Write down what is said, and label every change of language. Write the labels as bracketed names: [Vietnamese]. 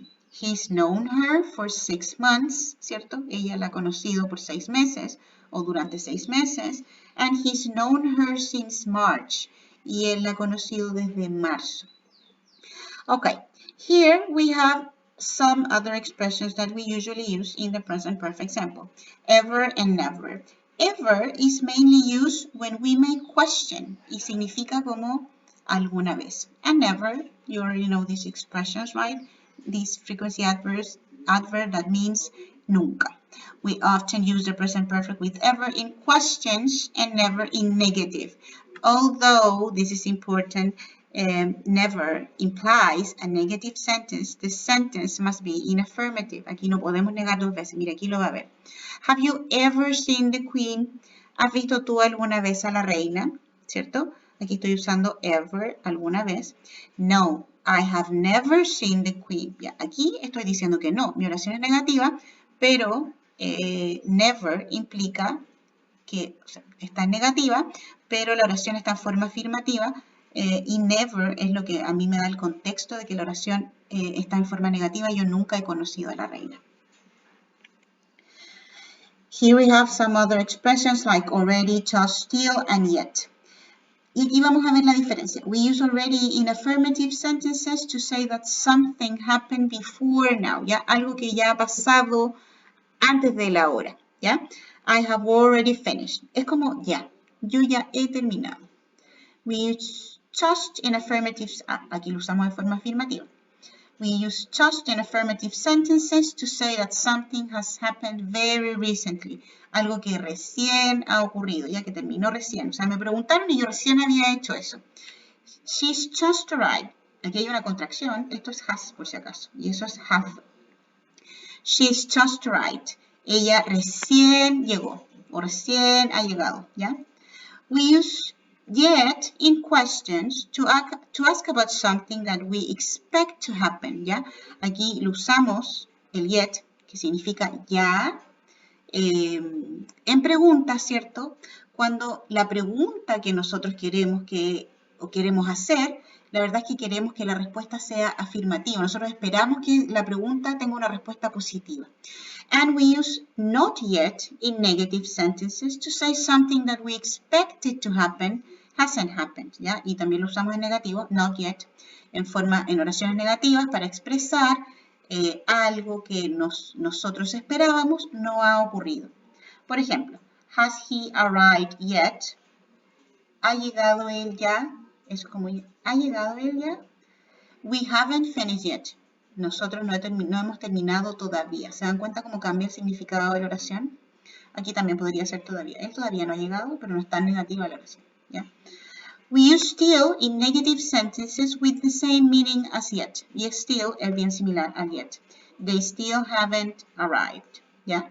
[English] He's known her for 6 months, ¿cierto? [Spanish] Ella la ha conocido por 6 meses o durante 6 meses. [English] And he's known her since March. [Spanish] Y él la ha conocido desde marzo. [English] Okay, here we have some other expressions that we usually use in the present perfect example. Ever and never. Ever is mainly used when we make question [Spanish] y significa como alguna vez. [English] And never, you already know these expressions, right? These frequency adverb that means nunca. We often use the present perfect with ever in questions and never in negative. Although, this is important, never implies a negative sentence, the sentence must be in affirmative. [Spanish] Aquí no podemos negar dos veces. Mira, aquí lo va a ver. [English] Have you ever seen the queen? [Spanish] ¿Has visto tú alguna vez a la reina? ¿Cierto? Aquí estoy usando ever, alguna vez. No, [English] I have never seen the Queen. [Spanish] Ya, aquí estoy diciendo que no, mi oración es negativa, pero never implica que está en negativa, pero la oración está en forma afirmativa y never es lo que a mí me da el contexto de que la oración está en forma negativa. Yo nunca he conocido a la reina. [English] Here we have some other expressions like already, just, still, and yet. [Spanish] Y aquí vamos a ver la diferencia. [English] We use already in affirmative sentences to say that something happened before now, ¿ya? [Spanish] Algo que ya ha pasado antes de la hora, ¿ya? [English] I have already finished. [Spanish] Es como ya, yo ya he terminado. [English] We use just in affirmative, [Spanish] aquí lo usamos de forma afirmativa. [English] We use just in affirmative sentences to say that something has happened very recently. [Spanish] Algo que recién ha ocurrido, ya que terminó recién. O sea, me preguntaron y yo recién había hecho eso. [English] She's just arrived. [Spanish] Aquí hay una contracción. Esto es has, por si acaso. Y eso es have. [English] She's just arrived. [Spanish] Ella recién llegó. O recién ha llegado, ¿ya? [English] We use yet in questions to ask about something that we expect to happen, ¿ya? [Spanish] Aquí lo usamos, el yet, que significa ya, en preguntas, ¿cierto? Cuando la pregunta que nosotros queremos hacer, la verdad es que queremos que la respuesta sea afirmativa. Nosotros esperamos que la pregunta tenga una respuesta positiva. [English] And we use not yet in negative sentences to say something that we expected to happen hasn't happened, ¿ya? [Spanish] Y también lo usamos en negativo, not yet, en oraciones negativas para expresar algo que nosotros esperábamos no ha ocurrido. Por ejemplo, [English] has he arrived yet? [Spanish] ¿Ha llegado él ya? Es como, ¿ha llegado él ya? [English] We haven't finished yet. [Spanish] Nosotros no hemos terminado todavía. ¿Se dan cuenta cómo cambia el significado de la oración? Aquí también podría ser todavía. Él todavía no ha llegado, pero no está negativa la oración, ¿ya? [English] We use still in negative sentences with the same meaning as yet. [Spanish] Y still es bien similar a yet. [English] They still haven't arrived, [Spanish] ¿ya?